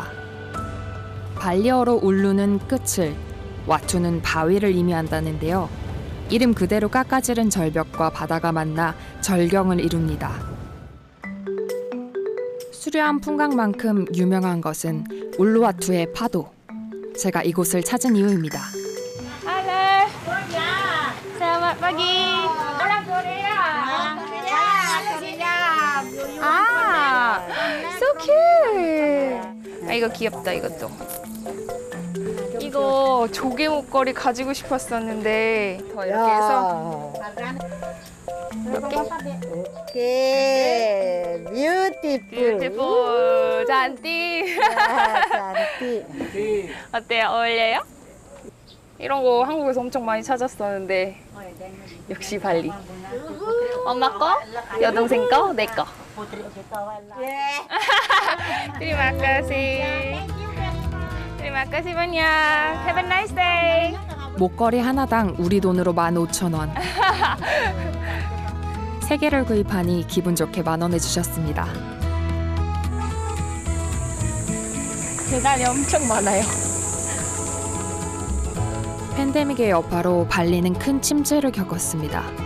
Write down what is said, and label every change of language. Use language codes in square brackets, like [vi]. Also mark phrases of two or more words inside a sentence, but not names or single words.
[ko] 발리어로 울루는 끝을, 와투는 바위를 의미한다는데요. 이름 그대로 깎아지른 절벽과 바다가 만나 절경을 이룹니다. 수려한 풍광만큼 유명한 것은 울루와투의 파도. 제가 이곳을 찾은 이유입니다. [id] Halo. Selamat pagi. [ko] 아, [en] so cute. [ko] 아, 이거 귀엽다, 이것도. 이거 조개 목걸이 가지고 싶었었는데 더 이렇게 해서 이렇게 [en] okay, beautiful. 뷰티풀 잔띠. [id] 잔띠. [ko] 어때요? 어울려요? 이런 거 한국에서 엄청 많이 찾았었는데 역시 발리. 엄마 거, 여동생 거, 내 거. [id] Terima kasih. Terima kasih banyak. [en] Have a nice day. [ko] 목걸이 하나당 우리 돈으로 15,000원. 3개를 구입하니 기분 좋게 10,000원을 주셨습니다. 계단이 엄청 많아요. 팬데믹의 여파로 발리는 큰 침체를 겪었습니다.